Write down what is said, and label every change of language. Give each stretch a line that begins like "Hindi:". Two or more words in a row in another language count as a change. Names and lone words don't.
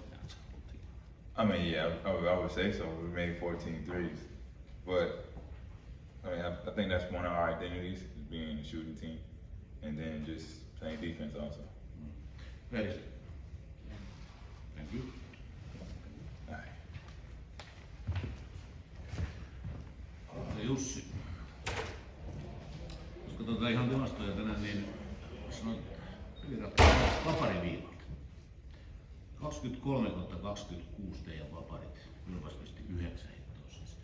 English: I mean, yeah, I would say so. We made 14 threes. But I mean, I think that's one of our identities, is being a shooting team. And then just playing defense also. Very good. Thank you.
Finnish: Jussi, jos katsotaan ihan tilastoja tänään, niin sanoit peliratkaisuja vapariviivalta. 23/26 teidän vaparit, Vilpas pisti 9 hittoa sisään.